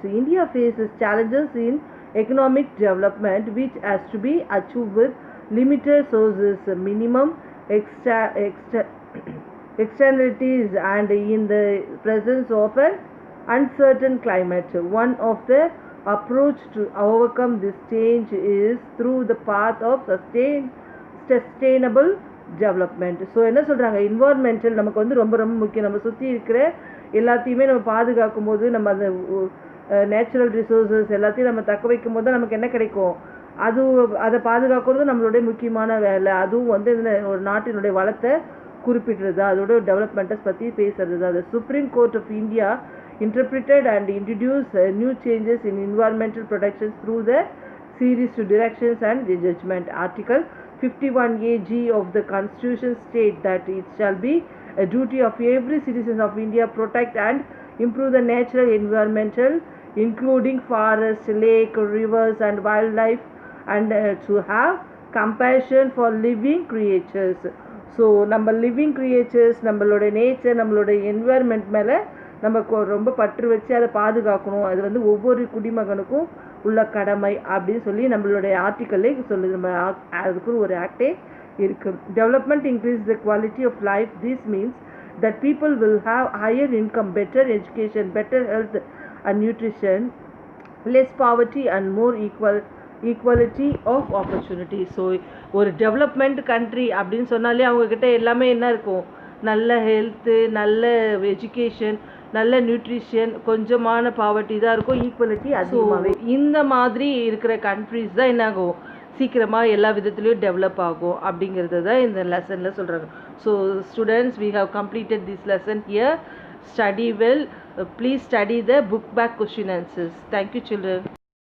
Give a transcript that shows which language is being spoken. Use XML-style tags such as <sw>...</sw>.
<en>India faces challenges in economic development which has to be achieved with limited sources, minimum externalities and in the presence of an uncertain climate. One of the approach to overcome this change is through the path of sustainable development.</en> <ta>So என்ன சொல்கிறாங்க, environmental நமக்கு வந்து ரொம்ப முக்கியம். நம்ம சுற்றி இருக்கிற எல்லாத்தையுமே நம்ம பாதுகாக்கும் போது, நம்ம அந்த நேச்சுரல் ரிசோர்ஸஸ் எல்லாத்தையும் நம்ம தக்க வைக்கும் போது தான் நமக்கு என்ன கிடைக்கும், அதை பாதுகாக்கிறது நம்மளுடைய முக்கியமான வேலை. அதுவும் வந்து ஒரு நாட்டினுடைய வளத்தை குறிப்பிடுறது, அதோட டெவலப்மெண்ட்டை பற்றி பேசுறது தான்.</ta> <en>The Supreme Court of India interpreted and introduced new changes in environmental protection through the series to directions and the judgment. Article 51AG of the Constitution states that it shall be a duty of every citizen of India protect and improve the natural environmental, including forests, lake, rivers and wildlife, and to have compassion for living creatures.</en> <ta>So நம்ம living creatures, நம்மளோட nature, நம்மளோட environment மேலே நம்ம ரொம்ப பற்று வச்சு அதை பாதுகாக்கணும். அது வந்து ஒவ்வொரு குடிமகனுக்கும் உள்ள கடமை அப்படின்னு சொல்லி நம்மளுடைய ஆர்டிக்கல்லே சொல்லுது. நம்ம அதுக்கு ஒரு ஆக்டே இருக்குது.</ta> <en>Development increase the quality of life. This means that people will have higher income, better education, better health and nutrition, less poverty and more equality of opportunity.</en> <ta>So ஒரு டெவலப்மெண்ட் கண்ட்ரி அப்படின்னு சொன்னாலே அவங்கக்கிட்ட எல்லாமே என்ன இருக்கும்? நல்ல ஹெல்த்து, நல்ல education, நல்ல நியூட்ரிஷன், கொஞ்சமான பாவர்ட்டி தான் இருக்கும், ஈக்குவலிட்டி அதிகமாகவே. இந்த மாதிரி இருக்கிற கண்ட்ரிஸ் தான் என்னாகும்? சீக்கிரமாக எல்லா விதத்துலேயும் டெவலப் ஆகும் அப்படிங்கிறது தான் இந்த லெசனில் சொல்கிறாங்க.</ta> <en>So students, we have completed this lesson here. Study well. Please study the book back question answers. Thank you, children.</en>